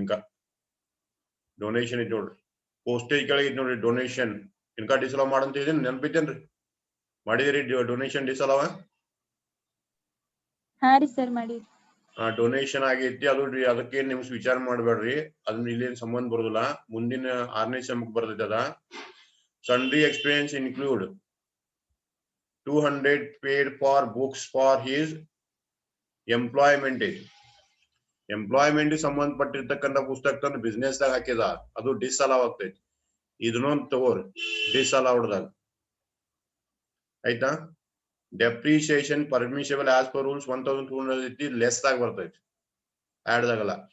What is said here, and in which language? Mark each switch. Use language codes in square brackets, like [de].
[kn] ಇನ್ಕ donation ಐತಿ ನೋಡ್ರಿ, postage ಕೆಳಗೆ ಐತಿ ನೋಡ್ರಿ ಡೊನೇಷನ್. ಇನ್ಕ ಡಿಸ್ಅಲೌ ಮಾಡಂತ ಇದೀನಿ, ನೆನಪಿದ್ದೇನ್ರಿ? ಮಾಡಿದಿರಿ ಡೊನೇಷನ್ ಡಿಸ್ಅಲೌ? ಹಾ ರೀ ಸರ್ ಮಾಡಿ. ಡೊನೇಷನ್ ಆಗೈತಿ ಅದು. ಅದಕ್ಕೆ ನಿಮ್ಸ್ ವಿಚಾರ ಮಾಡ್ಬೇಡ್ರಿ, ಅದನ್ನ ಇಲ್ಲಿ ಸಂಬಂಧ ಬರುದಿಲ್ಲ. ಮುಂದಿನ 6ನೇ ಸೆಮ್ಗೆ ಬರ್ತೈತಿ ಅದ. [en] sundry expense include 200 paid for books for his employment [kn] ಐತಿ. ಎಂಪ್ಲಾಯ್ಮೆಂಟ್ ಸಂಬಂಧಪಟ್ಟಿರ್ತಕ್ಕಂಥ ಪುಸ್ತಕ ತಂದು ಬಿಸ್ನೆಸ್ ದಾಗ ಹಾಕಿದ, ಅದು ಡಿಸ್ಅಲೌ ಆಗ್ತೈತಿ. ಇದನ್ನೊಂದು ತಗೋರಿ ಡಿಸ್ಅಲೌಡ್ದಾಗ ಆಯ್ತಾ. ಡೆಪ್ರಿಸಿಯೇಷನ್ ಪರ್ಮಿಷಬಲ್ ಆಸ್ ಪರ್ ರೂಲ್ಸ್ 1,200 ಐತಿ, ಲೆಸ್ ಆಗಿ ಬರ್ತೈತಿ, ಆಡ್ ದಾಗಲ್ಲ.